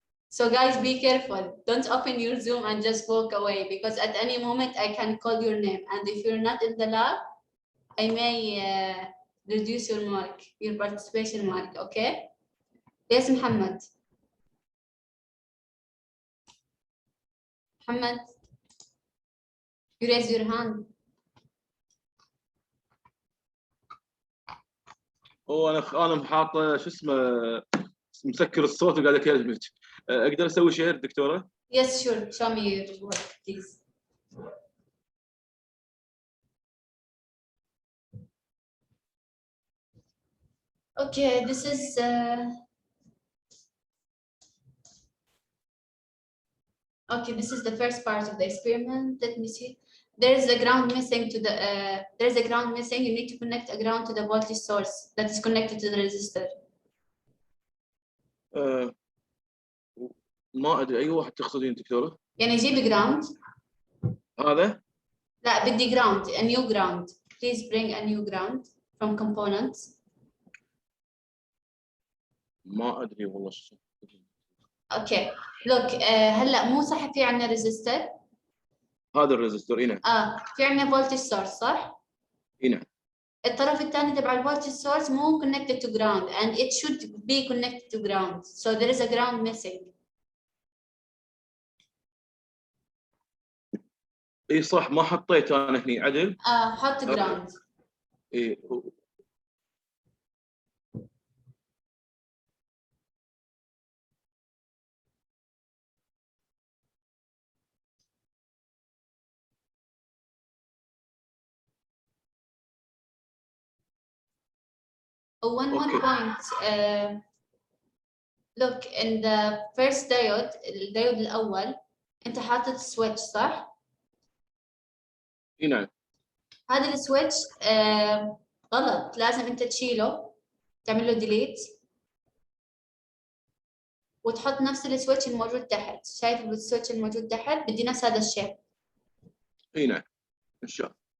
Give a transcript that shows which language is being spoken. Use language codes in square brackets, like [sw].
[en] So guys, be careful. Don't open your Zoom and just walk away, because at any moment I can call your name, and if you're not in the lab, I may reduce your mark, your participation mark, okay? Yes, Muhammad. Muhammad, you raise your hand. [ar] انا حاط شو اسمه مسكر الصوت وقاعد اكلمك. اقدر اسوي شير دكتوره؟ [en] Yes, sure. Show me your work, please. Okay, this is okay. This is the first part of the experiment. Let me see. There is a ground missing to the. There is a ground missing. You need to connect a ground to the voltage source that is connected to the resistor. [ar] ما ادري اي واحد تقصدين دكتوره؟ يعني جيب ground. هذا؟ لا بدي [en] ground, a new ground. Please bring a new ground from components. [ar] ما ادري والله شو. [en] Okay. Look, [ar] هلا مو صح في عندنا [en] resistor. [ar] هذا الريزستور هنا. في عندنا voltage source صح؟ هنا. الطرف الثاني تبع الفولتج سورس مو [en] connected to ground and it should be connected to ground, so there is a ground missing. [ar] اي صح ما حطيت انا هني عدل. حط ground. اي [en] One more point. Look, in the first diode, [ar] الديود الأول أنت حاطط [en] switch [ar] صح؟ هنا. هذا السويتش غلط، لازم أنت تشيله، تعمل له delete وتحط نفس السويتش الموجود تحت. شايف السويتش الموجود تحت؟ بدي نفس هذا الشيء. هنا ان شاء الله.